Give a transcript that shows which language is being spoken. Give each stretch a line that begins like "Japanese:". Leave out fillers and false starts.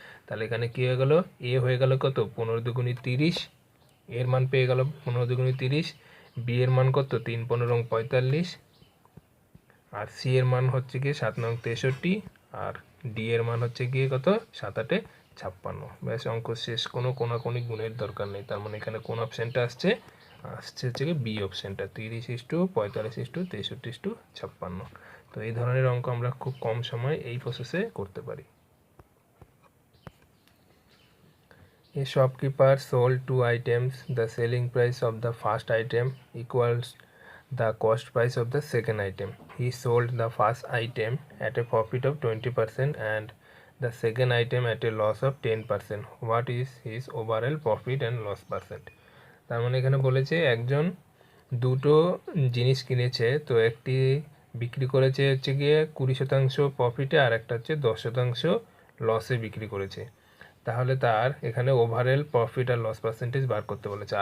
Bangla: তাহলে এখানে কি হয়ে গেল, এ হয়ে গেল কত 15×2 = 30, এর মান পেয়ে গেল 15×2 = 30, বি এর মান কত 3×15 = 45, আর সি এর মান হচ্ছে গিয়ে 7 নং 63, আর ডি এর মান হচ্ছে গিয়ে কত 7×8 = 56। ব্যাস, অঙ্ক শেষ। কোনো কোনাকুনি গুণের দরকার নেই। তার মানে এখানে কোন অপশানটা আসছে হচ্ছে কি বি অপশানটা, 30:45:63:56। তো এই ধরনের অঙ্ক আমরা খুব কম সময়ে এই প্রসেসে করতে পারি।
English: A shopkeeper sold 2 items. The selling price of the first item equals the cost price of the second item. He sold the first item at a profit of 20% and the second item at a loss of 10%. What is his overall profit and loss percent?
Bangla: তার মানে এখানে বলেছে একজন দুটো জিনিস কিনেছে, তো একটি বিক্রি করেছে হচ্ছে গিয়ে 20% প্রফিটে, আর একটা হচ্ছে 10% লসে বিক্রি করেছে। তাহলে তার এখানে ওভারঅল প্রফিট আর লস পার্সেন্টেজ বার করতে বলেছে।